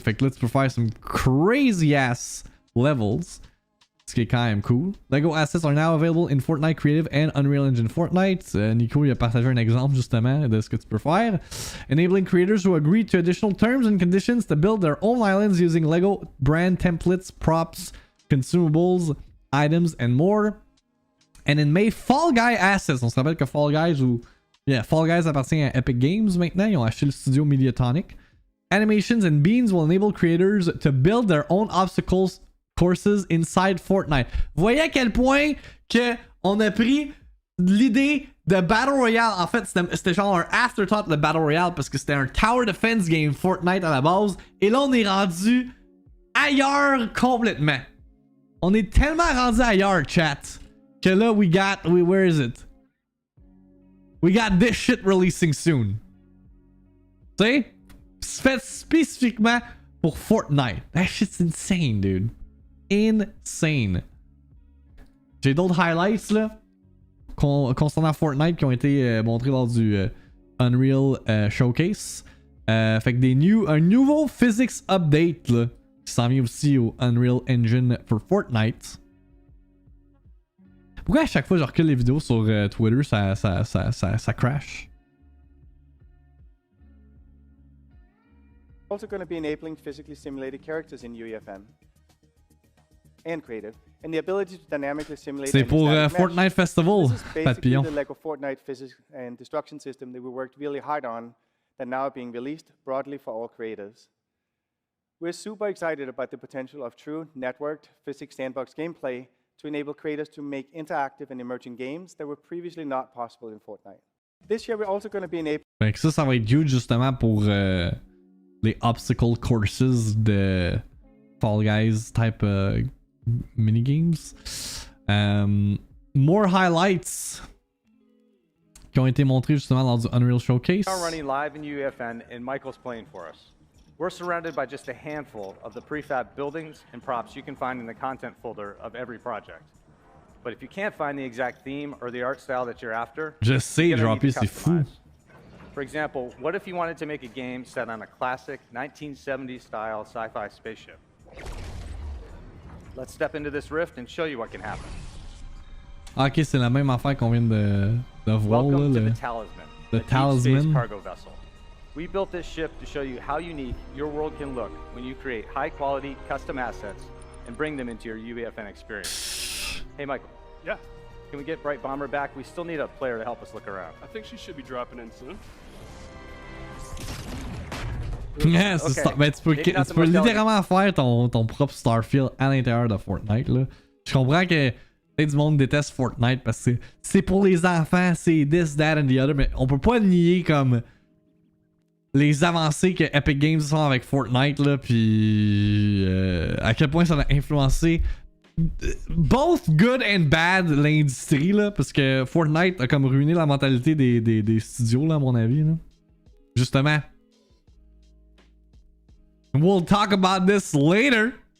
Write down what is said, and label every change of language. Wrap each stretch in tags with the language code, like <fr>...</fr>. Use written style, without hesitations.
<fr>Fait que là, tu peux faire</fr> <en>some crazy ass levels.</en> <fr>Ce qui est quand même cool.</fr> <en>Lego assets are now available in Fortnite Creative and Unreal Engine Fortnite.</en> <fr>Nico, il a partagé un exemple justement de ce que tu peux faire.</fr> <en>Enabling creators who agree to additional terms and conditions to build their own islands using Lego brand templates, props, consumables, items, and more. And in May, Fall Guy assets.</en> <fr>On se rappelle que Fall Guys appartient à Epic Games maintenant. Ils ont acheté le studio Mediatonic.</fr> <en>Animations and beans will enable creators to build their own obstacles courses inside Fortnite.</en> <fr>Vous voyez à quel point que on a pris l'idée de Battle Royale. En fait, c'était genre un afterthought de Battle Royale parce que c'était un Tower Defense game Fortnite à la base. Et là, on est rendu ailleurs complètement. On est tellement rendu ailleurs, chat, que là,</fr> <en>where is it? We got this shit releasing soon.</en> <fr>Tu sais? Fait spécifiquement pour</fr> <en>Fortnite. That shit's insane, dude.</en> <fr>Insane. J'ai d'autres highlights là concernant Fortnite qui ont été montrés lors du Unreal Showcase. Fait que un nouveau physics update là, qui s'en vient aussi au Unreal Engine for Fortnite. Pourquoi à chaque fois que je recule les vidéos sur Twitter ça crash?</fr> <en>Also going to be enabling physically simulated characters in UEFN and Creative, and the ability to dynamically simulate.</en> <fr>C'est pour Fortnite Festival, Papillon.</fr> <en>The Lego Fortnite physics and destruction system that we worked really hard on, that now being released broadly for all creators. We're super excited about the potential of true networked physics sandbox gameplay to enable creators to make interactive and emerging games that were previously not possible in Fortnite. This year, we're also going to be enabling.</en> <fr>Fait que ça va être huge justement pour les obstacle courses de Fall Guys type minigames.</fr> <en>More highlights</en> <fr>qui ont été montrés justement lors du Unreal Showcase.</fr> <en>We're running live in UEFN and Michael's playing for us. We're surrounded by just a handful of the prefab buildings and props you can find in the content folder of every project. But if you can't find the exact theme or the art style that you're after,</en> <fr>Je sais, dropper, c'est fou.</fr> <en>For example, what if you wanted to make a game set on a classic 1970s style sci-fi spaceship? Let's step into this rift and show you what can happen.</en> <fr>Ok, c'est la même affaire qu'on vient de voir là,</fr> <en>Welcome to the Talisman, the deep space Talisman. cargo vessel. We built this ship to show you how unique your world can look when you create high-quality custom assets and bring them into your UEFN experience. Hey, Michael. Yeah. Can we get Bright Bomber back? We still need a player to help us look around. I think she should be dropping in soon.</en> <fr>Yeah, c'est ça. Ben, tu peux littéralement faire ton propre Starfield à l'intérieur de Fortnite. Là. Je comprends que peut-être du monde déteste Fortnite parce que c'est pour les enfants, c'est</fr> <en>this, that and the other,</en> <fr>mais on peut pas nier comme les avancées que Epic Games font avec Fortnite, là, puis à quel point ça a influencé</fr> <en>both good and bad</en> <fr>l'industrie, là, parce que Fortnite a comme ruiné la mentalité des studios, là, à mon avis. Là. Justement.</fr> <en>We'll talk about this later.</en>